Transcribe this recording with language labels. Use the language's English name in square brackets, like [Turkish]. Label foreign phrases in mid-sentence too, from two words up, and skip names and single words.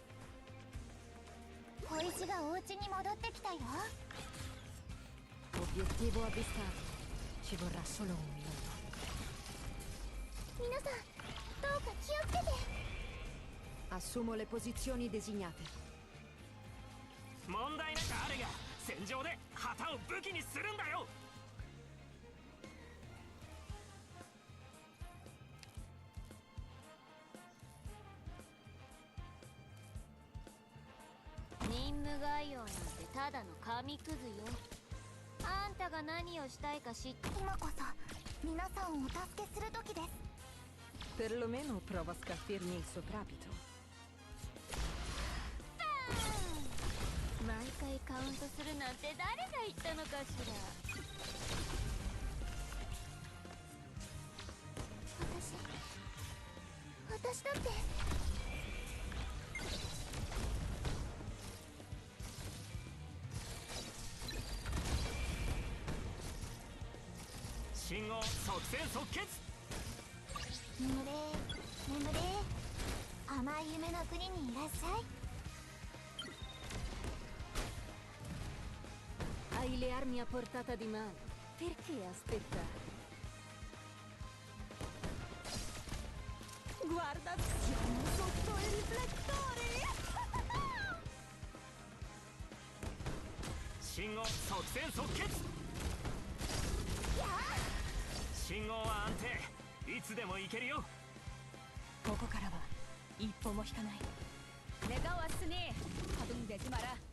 [Italian] Obiettivo avvistato. Ci vorrà solo un minuto. Assumo le posizioni designate. [Japanese] 問題ない。誰が戦場で旗を武器にするんだよ。任務概要なんてただの紙くずよ。あんたが何をしたいか知って。今こそ皆さんをお助けする時です。 [Italian] Perlomeno prova a scalfirmi il soprabito. [Japanese] 毎回カウントするなんて誰が言ったのかしら。私だって。信号即戦即決。眠れ眠れ、甘い夢の国にいらっしゃい。 [Italian] Hai le armi a portata di mano. Perché aspettare? Guarda, siamo sotto i riflettori! [Japanese] 信号即戦即決。信号は安定。いつでも行けるよ。ここからは一歩も引かない。 [Korean] 내가 왔으니 가동되지 마라.